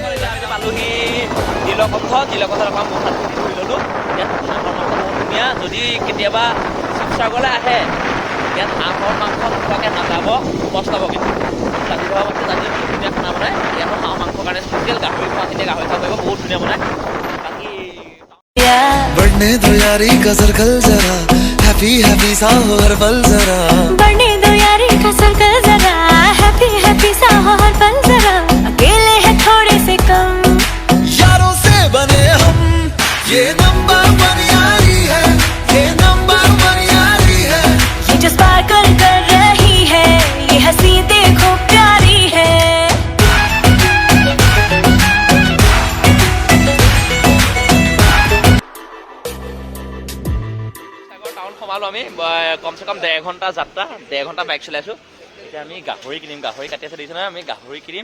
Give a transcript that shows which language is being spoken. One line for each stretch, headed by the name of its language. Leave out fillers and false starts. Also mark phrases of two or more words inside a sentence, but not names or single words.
Assamese: এতিয়া আমি পালোহি নীলকণ্ঠত অকণমান মুখাত ধৰি ল'লোঁ। ইয়াত বহুত ধুনীয়া। যদি কেতিয়াবা শিৱসাগৰলৈ আহে, ইয়াত হাঁহৰ মাংস নোখোৱাকৈ নাযাব, পস্তাব। কিন্তু জাতি ধৰা আছে, জাতি ধুনীয়া খানা বনায়। ইয়াতো হাঁহ মাংসৰ কাৰণে স্পেচিয়েল গাহৰি খোৱাখিনিয়ে গাহৰি খাব পাৰিব, বহুত ধুনীয়া বনায়। বাকী
Hindi: बढ़ने दो यारी का सर्कल जरा,
English: happy happy
Hindi: सा हो हर पल जरा। बढ़ने दो यारी का सर्कल जरा,
English: happy happy
Hindi: सा हो हर पल जरा। अकेले हैं थोड़े से कम, यारों से बने हम, ये नंबर 1 यारी है, ये नंबर 1 यारी है। ये जो स्पार्कल कर रही है, ये हंसी देखो प्यारी है।
Assamese: টাউন সোমালোঁ আমি। কমচে কম 1.5 ঘণ্টা যাত্ৰা, 1.5 ঘণ্টা বাইক চলাইছোঁ। এতিয়া আমি গাহৰি কিনিম। গাহৰি কাটি আছে দেখিছোঁ নহয়, আমি গাহৰি কিনিম।